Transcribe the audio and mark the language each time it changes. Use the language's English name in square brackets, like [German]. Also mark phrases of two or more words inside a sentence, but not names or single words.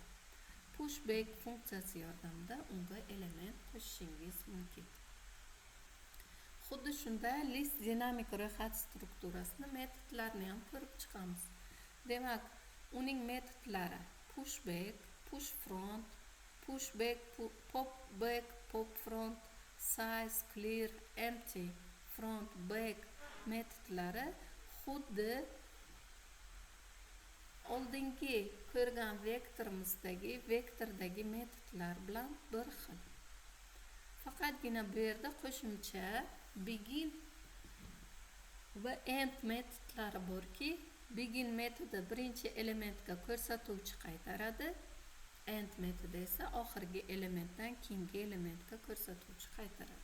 [Uzbek] Pushback funksiyasi yordamida unga element qo'shishingiz mumkin. Xuddi shunday list dinamik ro'yxat strukturasini metodlarini ham ko'rib chiqamiz. Demak, uning metodlari pushback, pushfront, pushback, popback, popfront, size, clear, empty, front, back metodlari xuddi oldingi ko'rgan vektordagi metodlar bilan bir xil. Faqatgina bu yerda qo'shimcha begin va end metodlari borki, begin metodi birinchi elementga ko'rsatuvchi qaytaradi, end metodi esa oxirgi elementdan keyingi elementga ko'rsatuvchi qaytaradi.